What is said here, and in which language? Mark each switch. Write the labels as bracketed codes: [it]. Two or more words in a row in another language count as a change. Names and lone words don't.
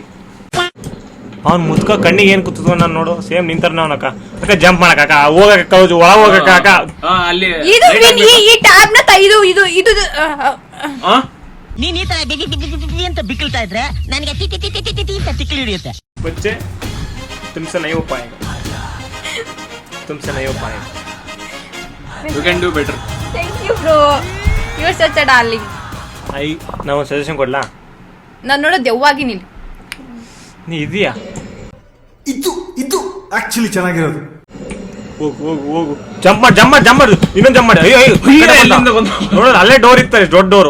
[kn] ಅವ್ನು ಮುದ್ಕ ಕಣ್ಣಿಗೆ ಏನ್ ಕೂತದ ನಾನು ನೋಡು, ಸೇಮ್ ನಿಂತಾರ ಅವನಕ್ಕ. ಅಕ್ಕ ಜಂಪ್ ಮಾಡಕ್ಕ, ಹೋಗಕ್ಕ ಕೌಜು ಒಳ ಹೋಗಕ್ಕ ಅಕ್ಕ. ಅಲ್ಲಿ ಇದು ಈ ಟ್ಯಾಬ್ ನ ಇದು ಇದು ಇದು ನೀನ್ ಈ ತರ ಬಿಗಿ ಬಿಗಿ ಬಿಗಿ ಅಂತ ಬಿಕ್ಕಳ್ತಾ ಇದ್ರೆ ನನಗೆ ಟಿ ಟಿ ಟಿ ಟಿ ಟಿ ಟಿ ಅಂತ ತಿಕ್ಕಲಿ ಹಿಡಿಯುತ್ತೆ. [hi] बच्चे तुमसे नहीं हो पाएगा, तुमसे नहीं हो पाएगा. [en] you can do better. thank you bro, you are such a darling. [kn] ನಾವು ಸಜೆಷನ್ ಕೊಡ್ಲಾ? ನಾನು ನೋಡೋ ದೆವ್ವಾಗಿ ನಿಲ್ಲಿ. ನೀ ಇದೀಯಾ? ಇದು ಆಕ್ಚುಲಿ ಚೆನ್ನಾಗಿರೋದು. ಹೋಗು ಹೋಗು ಹೋಗು, ಜಂಪ್ ಮಾಡಿ ಜಂಪ್ ಮಾಡಿ ಜಂಪ್ ಮಾಡಿ, ಇನ್ನೊಂದು ಜಂಪ್ ಮಾಡಿ. ಅಯ್ಯೋ ಎಲ್ಲಿಂದ ಬಂದ? ನೋಡೋಣ, ಅಲ್ಲೇ ಡೋರ್ ಇರ್ತಾರೆ, ದೊಡ್ಡ ಡೋರು.